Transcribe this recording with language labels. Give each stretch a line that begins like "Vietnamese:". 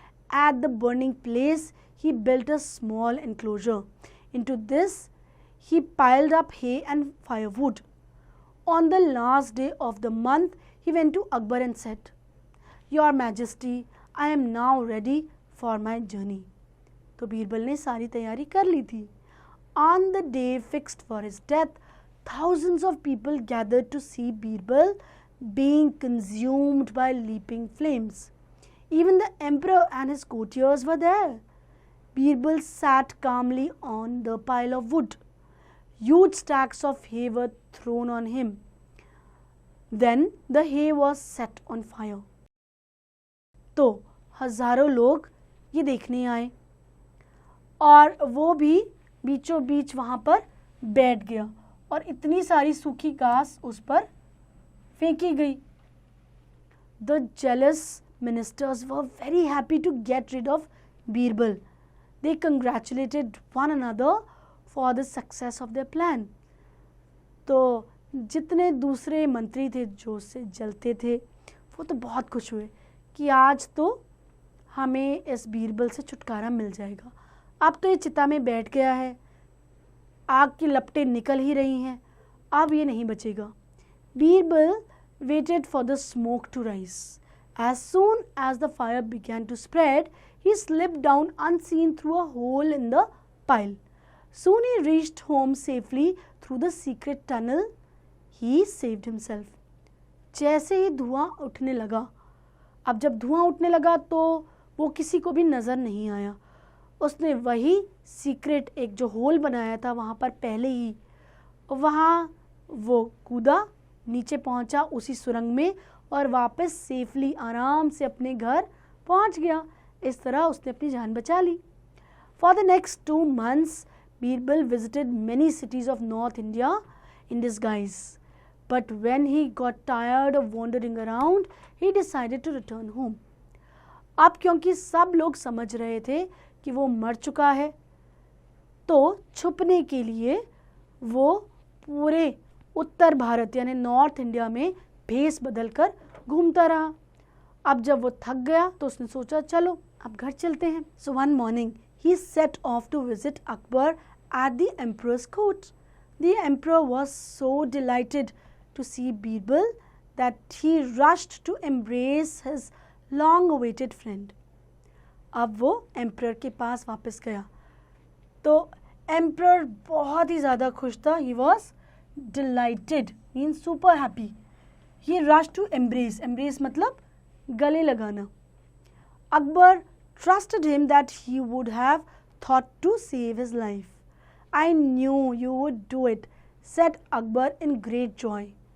English: At the burning place he built a small enclosure. Into this he piled up hay and firewood. On the last day of the month he went to Akbar and said, Your Majesty, I am now ready for my journey.
Hindi: तो बीरबल ने सारी तैयारी कर ली थी।
English: On the day fixed for his death, thousands of people gathered to see Birbal being consumed by leaping flames. Even the emperor and his courtiers were there. Birbal sat calmly on the pile of wood. Huge stacks of hay were thrown on him. Then the hay was set on fire.
Hindi: तो हजारों लोग ये देखने आए और वो भी बीचों बीच वहाँ पर बैठ गया और इतनी सारी सूखी घास उस पर फेंकी गई।
English: The jealous ministers were very happy to get rid of Birbal. They congratulated one another for the success of their plan.
Hindi: तो जितने दूसरे मंत्री थे जो उससे जलते थे वो तो बहुत खुश हुए कि आज तो हमें इस बीरबल से छुटकारा मिल जाएगा। अब तो ये चिता में बैठ गया है, आग की लपटें निकल ही रही हैं, अब ये नहीं बचेगा।
English: Birbal waited for the smoke to rise. As soon as the fire began to spread, he slipped down unseen through a hole in the pile. Soon he reached home safely through the secret tunnel. He saved himself.
Hindi: जैसे ही धुआं उठने लगा, अब जब धुआं उठने लगा तो वो किसी को भी नज़र नहीं आया। उसने वही सीक्रेट एक जो होल बनाया था वहाँ पर पहले ही, वहाँ वो कूदा नीचे पहुंचा उसी सुरंग में और वापस सेफली आराम से अपने घर पहुंच गया। इस तरह उसने अपनी जान बचा ली।
English: For the next 2 months, Birbal visited many cities of North India in disguise. But when he got tired of wandering around, he decided to return home.
Hindi: अब क्योंकि सब लोग समझ रहे थे कि वो मर चुका है, तो छुपने के लिए वो पूरे उत्तर भारत यानी नॉर्थ इंडिया में भेष बदलकर घूमता रहा। अब जब वो थक गया तो उसने सोचा चलो अब घर चलते हैं।
English: So one morning he set off to visit Akbar at the emperor's court. The emperor was so delighted to see Birbal that he rushed to embrace his long-awaited friend.
Hindi: अब वो एम्परर के पास वापस गया तो एम्परर बहुत ही ज़्यादा खुश था।
English: He was delighted means super happy. He rushed to embrace
Hindi: मतलब गले लगाना।
English: Akbar trusted him that he would have thought to save his life. I knew you would do it, said Akbar in great joy.